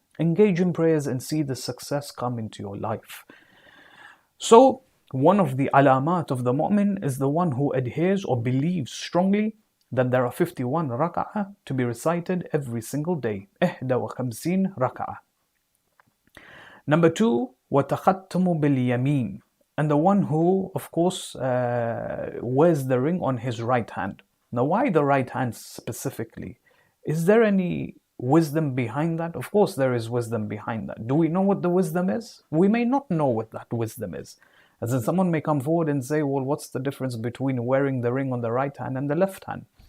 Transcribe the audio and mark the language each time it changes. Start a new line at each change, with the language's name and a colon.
English: Engage in prayers and see the success come into your life. So, one of the alamat of the mu'min is the one who adheres or believes strongly that there are 51 rak'ah to be recited every single day. 51 rak'ah. Number 2,
Arabic: وَتَخَتَّمُ بِالْيَمِينِ.
English: And the one who, of course, wears the ring on his right hand. Now, why the right hand specifically? Is there any wisdom behind that? Of course, there is wisdom behind that. Do we know what the wisdom is? We may not know what that wisdom is. As in, someone may come forward and say, well, what's the difference between wearing the ring on the right hand and the left hand?